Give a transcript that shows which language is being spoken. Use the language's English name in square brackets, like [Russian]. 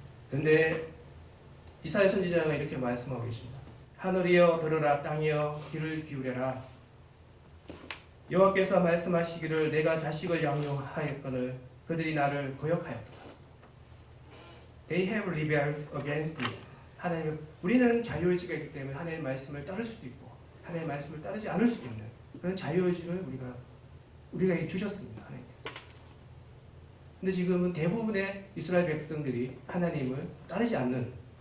[Korean] 그런데 이사야 선지자가 이렇게 말씀하고 계십니다. 하늘이여 들으라, 땅이여 귀를 기울여라. 여호와께서 말씀하시기를 내가 자식을 양육하였거늘 그들이 나를 거역하였도다. [English] They have rebelled against me. [Korean] 하나님, 우리는 자유의지가 있기 때문에 하나님의 말씀을 따를 수도 있고 하나님의 말씀을 따르지 않을 수도 있는 그런 자유의지를 우리가 주셨습니다. 하나님께서. 근데 지금은 대부분의 이스라엘 백성들이 하나님을 따르지 않습니다.